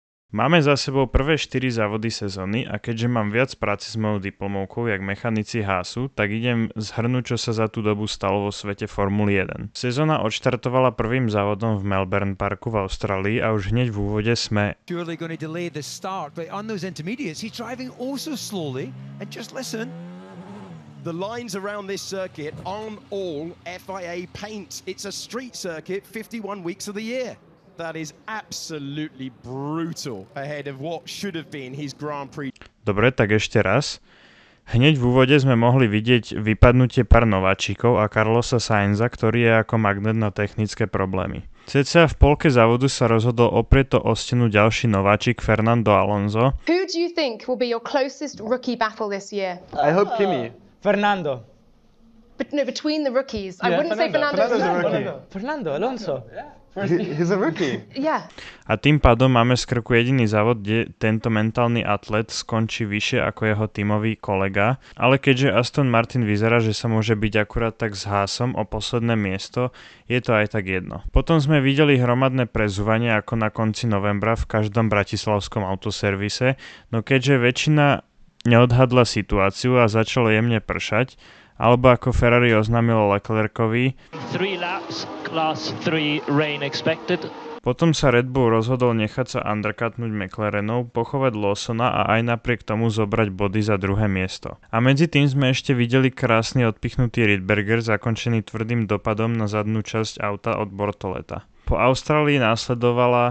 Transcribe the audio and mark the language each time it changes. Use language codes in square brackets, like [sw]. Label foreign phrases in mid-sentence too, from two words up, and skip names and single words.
[sk] Máme za sebou prvé 4 závody sezóny a keďže mám viac práce s mojou diplomovkou jak mechanici Haasu, tak idem zhrnúť, čo sa za tú dobu stalo vo svete Formuly 1. Sezóna odštartovala prvým závodom v Melbourne Parku v Austrálii a už hneď v úvode sme [en] Surely going to delay the start, but on those intermediates he's driving also slowly and just listen. The lines around this circuit aren't all FIA paint. It's a street circuit 51 weeks of the year. That is absolutely brutal ahead of what should have been his Grand Prix. [sk] Dobre, tak ešte raz. Hneď v úvode sme mohli vidieť vypadnutie pár nováčikov a Carlosa Sainza, ktorý je ako magnet na technické problémy. Cca v polke závodu sa rozhodol oprieť to o stenu ďalší nováčik Fernando Alonso. [en] Who do you think will be your closest rookie battle this year? I hope Kimi. Fernando. But no, between the rookies. I wouldn't say Fernando's Fernando's a rookie. Fernando Alonso. He's a rookie. Yeah. [sk] A tým pádom máme z krku jediný závod, kde tento mentálny atlet skončí vyššie ako jeho tímový kolega, ale keďže Aston Martin vyzerá, že sa môže byť akurát tak s Haasom o posledné miesto, je to aj tak jedno. Potom sme videli hromadné prezúvanie ako na konci novembra v každom bratislavskom autoservise, no keďže väčšina neodhadla situáciu a začalo jemne pršať, alebo ako Ferrari oznámilo Leclercovi, [en] 3 laps, class 3 rain expected. [sk] Potom sa Red Bull rozhodol nechať sa undercutnúť McLarenov, pochovať Lawsona a aj napriek tomu zobrať body za druhé miesto. A medzi tým sme ešte videli krásny odpichnutý Rydberger zakončený tvrdým dopadom na zadnú časť auta od Bortoleta. Po Austrálii následovala